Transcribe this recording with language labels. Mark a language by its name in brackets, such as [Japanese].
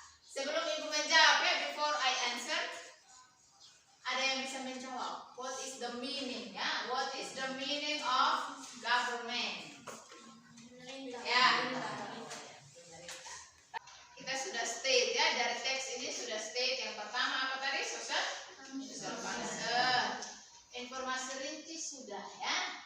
[Indonesian] Sebelum ibu menjawab ya, [English] before I answer, [Indonesian] ada yang bisa menjawab. [English] What is the meaning? [Indonesian] Ya, [English] what is the meaning of government? [Indonesian] Ya. Kita sudah state ya, dari teks ini sudah state yang pertama apa tadi? [English] Social function. [Indonesian] Informasi rinci sudah ya.